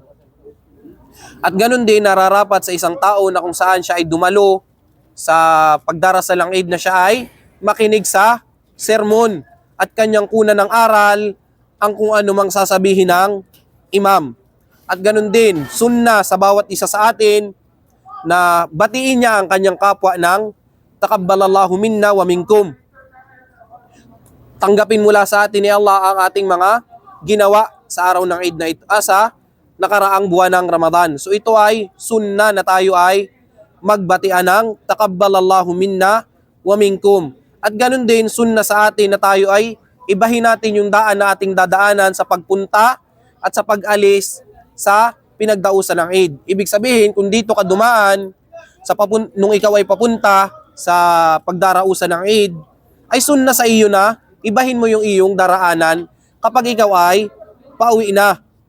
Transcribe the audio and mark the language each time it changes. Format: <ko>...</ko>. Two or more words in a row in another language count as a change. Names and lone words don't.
<tl>At ganun din nararapat sa isang tao na kung saan siya ay dumalo sa pagdarasal ng Eid na siya ay makinig sa sermon at kanyang kuna ng aral ang kung ano mang sasabihin ng imam. At ganun din, sunna sa bawat isa sa atin na batiin niya ang kanyang kapwa ng</tl> <ar>تقبل الله منا ومنكم.</ar> <tl>Tanggapin mula sa atin ni Allah ang ating mga ginawa sa araw ng Eid na ito, sa nakaraang buwan ng Ramadan. So ito ay sunna na tayo ay magbatian ng</tl> <ar>تقبل الله منا ومنكم.</ar> <tl>At ganun din sunna sa atin na tayo ay ibahin natin yung daan na ating dadaanan sa pagpunta at sa pag-alis sa pinagdausan ng Eid. Ibig sabihin, kung dito ka dumaan nung ikaw ay papunta sa pagdarausan ng Eid, ay sunna sa iyo na ibahin mo yung iyong daraanan kapag ikaw ay pauwi na.</tl>